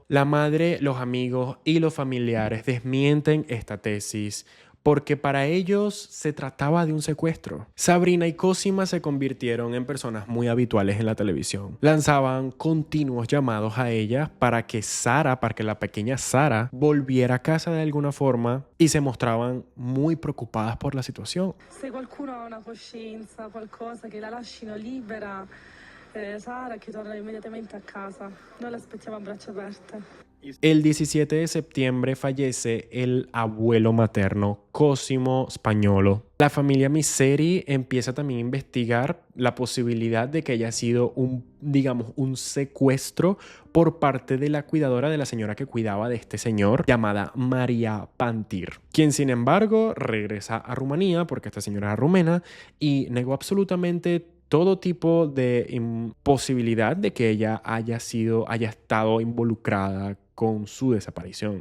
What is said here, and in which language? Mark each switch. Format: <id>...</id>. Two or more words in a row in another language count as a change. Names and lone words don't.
<es>La madre, los amigos y los familiares desmienten esta tesis porque para ellos se trataba de un secuestro. Sabrina y Cosima se convirtieron en personas muy habituales en la televisión. Lanzaban continuos llamados a ellas para que la pequeña Sara volviera a casa de alguna forma y se mostraban muy preocupadas por la situación.</es> <it>Se qualcuno ha una coscienza, qualcosa che la lasciano libera, Sara che torna immediatamente a casa. Noi l'aspettiamo a braccia aperte.</it> <es>El 17 de septiembre fallece el abuelo materno, Cosimo Spagnuolo. La familia Miseri empieza también a investigar la posibilidad de que haya sido un secuestro por parte de la cuidadora de la señora que cuidaba de este señor, llamada María Pantir, quien sin embargo regresa a Rumanía porque esta señora era rumena y negó absolutamente todo tipo de posibilidad de que ella haya estado involucrada con su desaparición.</es>